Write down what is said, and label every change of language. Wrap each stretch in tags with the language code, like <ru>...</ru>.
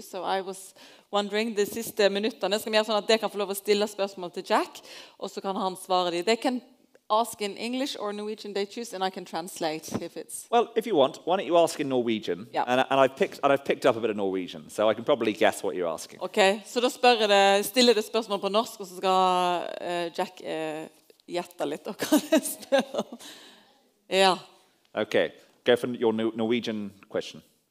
<en>So I was wondering,</en> <no>de siste minuttene skal vi gjøre sånn at dere kan få lov å stille spørsmål til Jack, og så kan han svare dem.</no> <en>They can ask in English or Norwegian, they choose, and I can translate if it's... Well, if you want, why don't you ask in Norwegian? Yeah. And I've picked up a bit of Norwegian, so I can probably guess what you're asking.</en> <no>Okay, så da stiller det spørsmål på norsk, og så skal Jack gjette litt og hva det spør om. Ja.</no> <en>Okay, go for your Norwegian question.</en>